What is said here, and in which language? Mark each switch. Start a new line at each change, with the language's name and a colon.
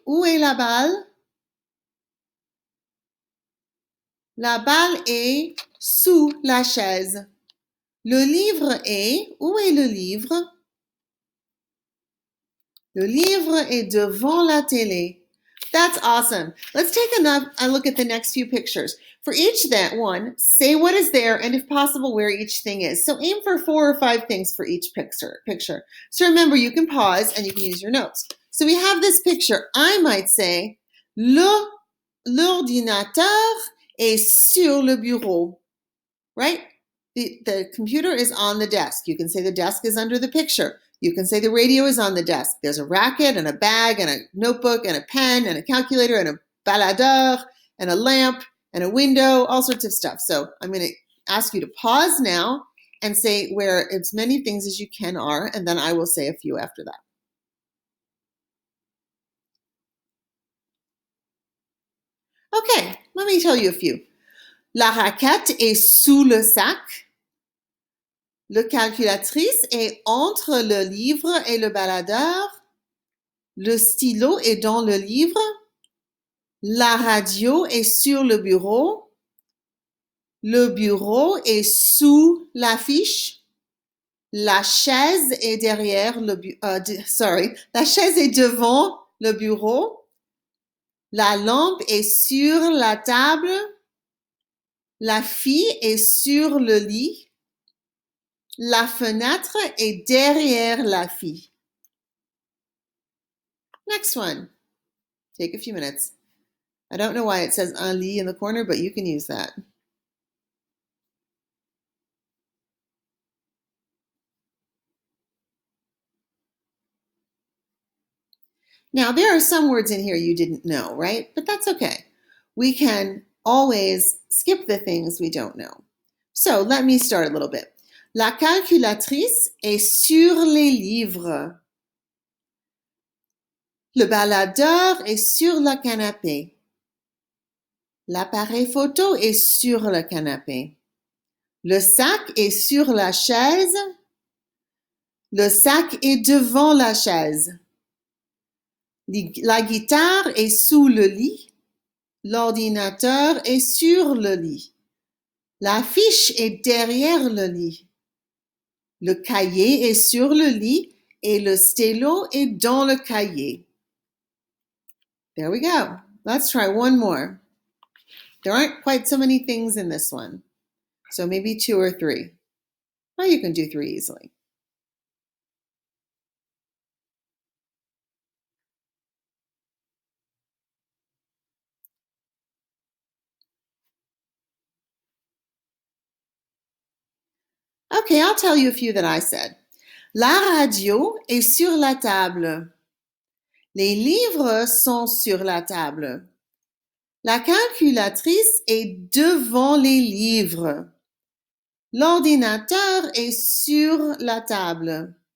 French: Où est la balle? La balle est sous la chaise. Le livre est... Où est le livre? Le livre est devant la télé.
English: That's awesome. Let's take a look at the next few pictures. For each that one, say what is there and if possible, where each thing is. So aim for 4 or 5 things for each picture. So remember, you can pause and you can use your notes. So we have this picture. I might say,
French: l'ordinateur est sur le bureau,
English: right? The computer is on the desk. You can say the desk is under the picture. You can say the radio is on the desk. There's a racket and a bag and a notebook and a pen and a calculator and a baladeur and a lamp and a window, all sorts of stuff. So I'm going to ask you to pause now and say where as many things as you can are, and then I will say a few after that. Okay, let me tell you a few.
French: La raquette est sous le sac. Le calculatrice est entre le livre et le baladeur. Le stylo est dans le livre. La radio est sur le bureau. Le bureau est sous l'affiche. La chaise est derrière le la chaise est devant le bureau. La lampe est sur la table. La fille est sur le lit. La fenêtre est derrière la fille.
English: Next one. Take a few minutes. I don't know why it says un lit in the corner, but you can use that. Now, there are some words in here you didn't know, right? But that's okay. We can always skip the things we don't know. So let me start a little bit.
French: La calculatrice est sur les livres. Le baladeur est sur le canapé. L'appareil photo est sur le canapé. Le sac est sur la chaise. Le sac est devant la chaise. La guitare est sous le lit. L'ordinateur est sur le lit. La fiche est derrière le lit. Le cahier est sur le lit et le stylo est dans le cahier.
English: There we go. Let's try one more. There aren't quite so many things in this one. So maybe 2 or 3. Or you can do 3 easily. Okay, I'll tell you a few that I said.
French: La radio est sur la table. Les livres sont sur la table. La calculatrice est devant les livres. L'ordinateur est sur la table.